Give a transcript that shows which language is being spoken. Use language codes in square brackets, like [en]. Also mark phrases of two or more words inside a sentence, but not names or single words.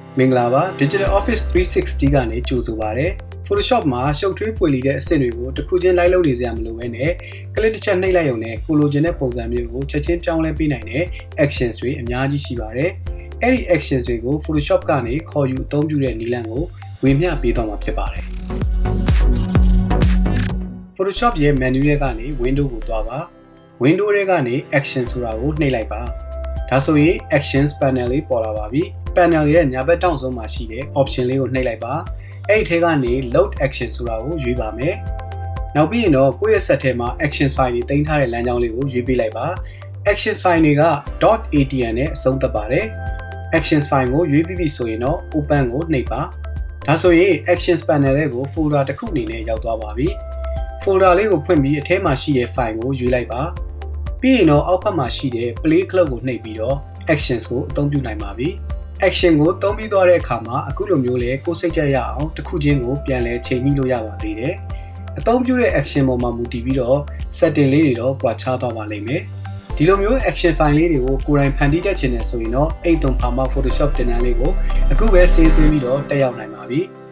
[my] မင်္ဂလာပါ Digital Office 360 ကနေကြိုဆိုပါရစေ Photoshop မှာရှုပ်ထွေးပွေလီတဲ့အဆင့်တွေကိုတစ်ခုချင်းလိုက်လုပ်နေစရာမလိုဘဲနဲ့ကလစ်တစ်ချက်နှိပ်လိုက်ရုံနဲ့ကိုလိုချင်တဲ့ပုံစံမျိုးကိုချက်ချင်းပြောင်းလဲပေးနိုင်တဲ့ actions တွေအများကြီးရှိပါတယ်။အဲ့ဒီ actions တွေကို Photoshop ကနေခေါ်ယူအသုံးပြုတဲ့နည်းလမ်းကိုဝေမျှပေးသွားမှာဖြစ်ပါတယ်။ Photoshop ရဲ့ menu ထဲကနေ window ကိုသွားပါ window ထဲကနေ action ဆိုတာကိုနှိပ်လိုက်ပါဒါဆိုရင် [en] actions panel [my] လေးပေါ်လာပါပြီ panel ရဲ့ညာဘက်တောင်ဆုံးမှာရှိတဲ့ option လေးကိုနှိပ်လိုက်ပါအဲ့ဒီထဲကနေ [en] load action [my] ဆိုတာကိုရွေး ပါမယ်နောက်ပြီးရင်တော့ကိုယ့်ရဲ့ set ထဲမှာ [en] actions file [my] တွေတင်ထားတဲ့လမ်းကြောင်းလေးကိုရွေးပေးလိုက်ပါ [en] actions file [my] တွေက .atn နဲ့အဆုံးသတ်ပါတယ် [en] actions file [my] ကိုရွေးပြီးပြီဆို ရင်တော့ open ကိုနှိပ်ပါဒါဆိုရင် [en] actions panel [my] လေးကို folder တစ်ခုအနေနဲ့ရောက်သွားပါပြီ folder လေးကိုဖွင့်ပြီးအထဲမှာရှိ တဲ့ file ကိုရွေးလိုက်ပါပြီးရင်တော့အောက်ဘက်မှာရှိတဲ့ [en] play club [my] ကိုနှိပ်ပြီးတော့ actions ကိုအသုံးပြုနိုင်ပါပြီ action ကိုသုံးပြီးသွားတဲ့အခါမှာအခုလိုမျိုးလေကိုယ်စိတ်ကြရအောင်တစ်ခုချင်းကိုပြန်လဲချိန်ပြီးလို့ရပါသေးတယ်အသုံးပြုတဲ့ action ပေါ်မှာမူတည်ပြီးတော့ setting လေးတွေတော့ကွာခြားသွားပါလိမ့်မယ်ဒီလိုမျိုး [en] action file [my] လေးတွေကိုကိုယ်တိုင်ဖန်တီးတတ်ချင်တယ်ဆိုရင်တော့83 Photoshop သင်တန်းလေးကိုအခုပဲ save သွင်းပြီးတော့တက်ရောက်နိုင်ပါပြီ